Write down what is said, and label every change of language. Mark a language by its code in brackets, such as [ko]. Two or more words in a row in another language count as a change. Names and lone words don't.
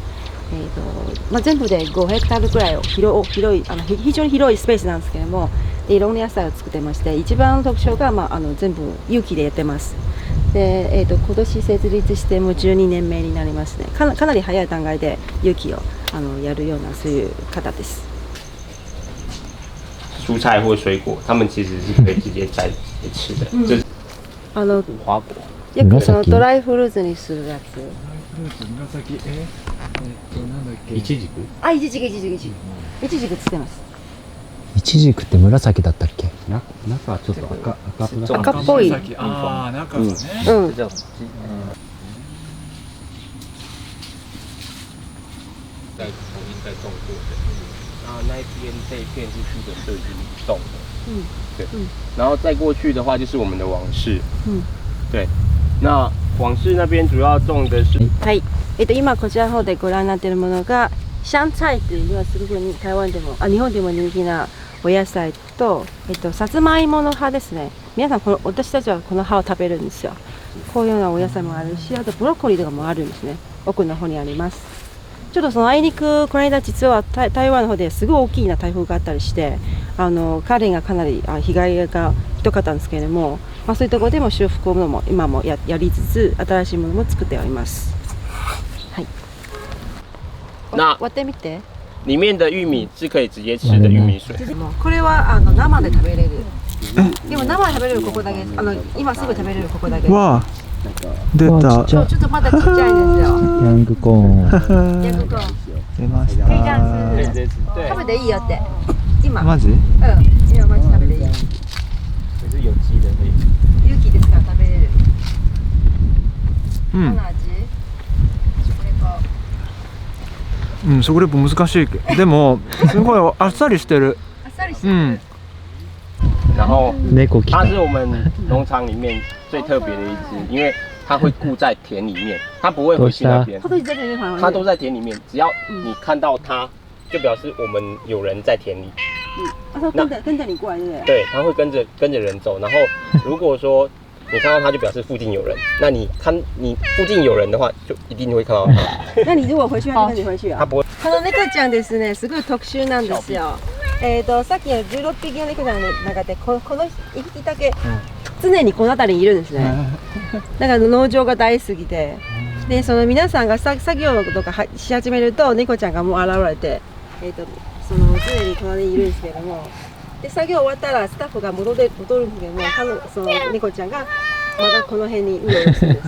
[ja] まあ、全部で5ヘクタールくらいを広い非常に広いスペースなんですけれども、いろんな野菜を作ってまして、一番の特徴が、まあ、全部有機でやってます。で、今年設立してもう12年目になりますね。かなり早い段階で有機をやるようなそういう方です。 [zh] 蔬菜或水果，他们其实是可以直接摘来吃的。这是无花果。 [ja] よくドライフルーツにするやつ。紫。なんだっけ。イチジク？あ、イチジクつってます。イチジクって紫だったっけ？中はちょっと赤っぽい。ああ、中がね。うん。 [zh] 叫在重新再种过的。然后那一边这一片是去的都已经种的。嗯。对。然后再过去的话就是我们的王室。嗯。对。那王室那边主要種的是。 [ja] はい。今こちらの方でご覧になっているものが香菜というのはすごく台湾でも日本でも人気なお野菜と、さつまいもの葉ですね。皆さん私たちはこの葉を食べるんですよ。こういうようなお野菜もあるし、あとブロッコリーとかもあるんですね。奥の方にあります。ちょっとそのあいにくこの間実は台湾の方ですごい大きな台風があったりして、 カレンがかなり被害がひどかったんですけれども、そういうところでも修復も今も やりつつ、新しいものも作っております。はい。割ってみて。 [zh] 里面的玉米是可以直接吃的玉米水。 [ja] これは生で食べれる。でも生で食べれるここだけ、今すぐ食べれるここだけ。わあ出た。ちょっとまだちっちゃいですよ。ヤングコーン。ヤングコーン。出まし [zh] 可以这样 [ja] た。吃。食べていいよって。今。マジ？今マジ食べていい。 [zh] 也是有机的那 [ja] 有機ですから食べれる。うん。どんな味？これか。食レポ難しい。でもすごいあっさりしてる。あっさりしてる。 [zh] 然后 [ja] 猫来た。 [zh] 它是我们农场里面最特别的一只，因为它会顾在田里面，它不会回去那边，它都在这边跑。它都在田里面。只要你看到它，就表示我们有人在田里。它跟着你过来，对不对？对，它会跟着人走。然后如果说你看到它，就表示附近有人。那你附近有人的话，就一定会看到它。那你如果回去，它就跟你回去啊。它不会。 [ja] この猫ちゃんですね、すごい特殊なんですよ。さっきの16匹の猫ちゃんの中でこの1匹だけ常にこの辺りにいるんですね。だから農場が大好きで、でその皆さんが作業とかし始めると猫ちゃんがもう現れて、その常に隣にいるんですけども、で作業終わったらスタッフが戻るんですけども、その猫ちゃんがまだこの辺にうろうろするんです。